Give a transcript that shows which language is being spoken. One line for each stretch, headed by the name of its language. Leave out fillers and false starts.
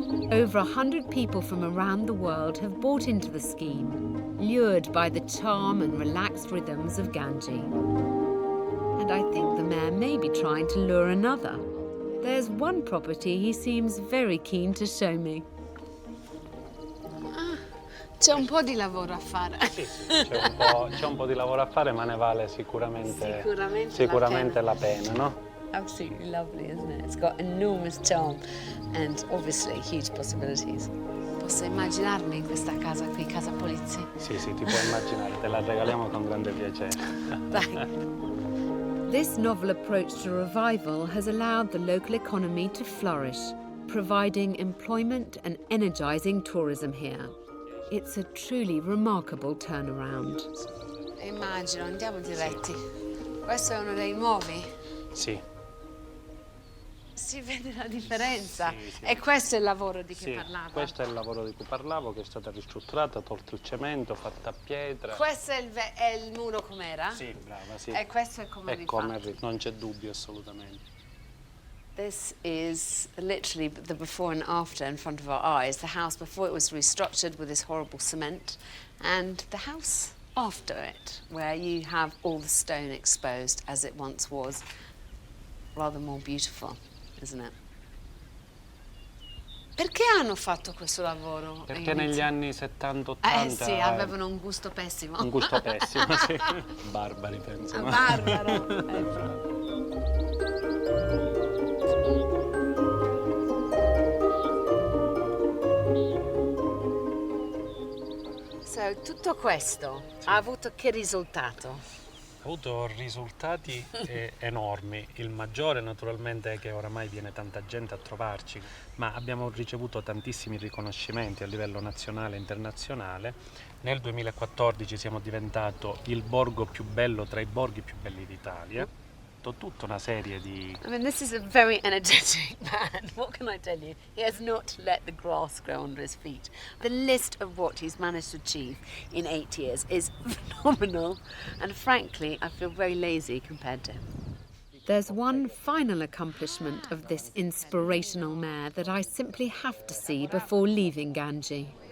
English: Over 100 people from around the world have bought into the scheme, lured by the charm and relaxed rhythms of Gangi. And I think the mayor may be trying to lure another. There's one property he seems very keen to show me.
Italian: C'è un po' di lavoro a fare. Sì, c'è un po' di lavoro a fare, ma ne vale sicuramente la pena, no?
English: Absolutely lovely, isn't it? It's got enormous charm and obviously huge possibilities.
Italian: Posso immaginarmi in questa casa qui, Casa Polizzi? Sì, ti puoi immaginare, te la regaliamo con grande piacere. Dai.
English: This novel approach to revival has allowed the local economy to flourish, providing employment and energising tourism here. It's a truly remarkable turnaround.
Italian: Immagino, andiamo diretti. Questo è uno dei nuovi? Sì. Si vede la differenza. Sì, sì. E questo è il lavoro di cui Sì, parlava. questo è il lavoro di cui parlavo, che è stata ristrutturata, tolto il cemento, fatta a pietra. Questo è il muro com'era? Sì, brava, sì. E questo è come rifatto. Non c'è dubbio assolutamente.
English: This is literally the before and after in front of our eyes. The house before it was restructured with this horrible cement, and the house after it, where you have all the stone exposed as it once was. Rather more beautiful, isn't it?
Italian: Perché hanno fatto questo lavoro? Perché negli anni 70-80... sì, avevano un gusto pessimo. Un gusto pessimo, sì. Barbari, penso. Barbaro. So, tutto questo ha avuto che risultato? Ha avuto risultati enormi. Il maggiore naturalmente è che oramai viene tanta gente a trovarci, ma abbiamo ricevuto tantissimi riconoscimenti a livello nazionale e internazionale. Nel 2014 siamo diventato il borgo più bello tra i borghi più belli d'Italia. Tutta una serie di...
English: I mean, this is a very energetic man. What can I tell you? He has not let the grass grow under his feet. The list of what he's managed to achieve in 8 years is phenomenal. And frankly, I feel very lazy compared to him. There's one final accomplishment of this inspirational mayor that I simply have to see before leaving Ganji.